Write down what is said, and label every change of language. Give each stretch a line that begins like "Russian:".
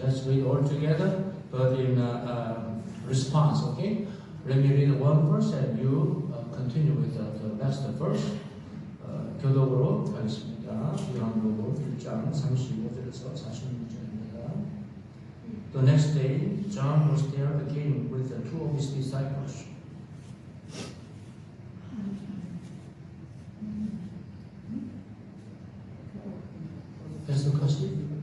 English: Let's read all together, but in response, okay? Let me read one verse and you continue with the last verse.
Korean: 교독으로 가겠습니다. 요한복음 1장 35절에서 46절입니다.
English: The next day, John was there again with the two of his disciples.
Korean: 해석하시?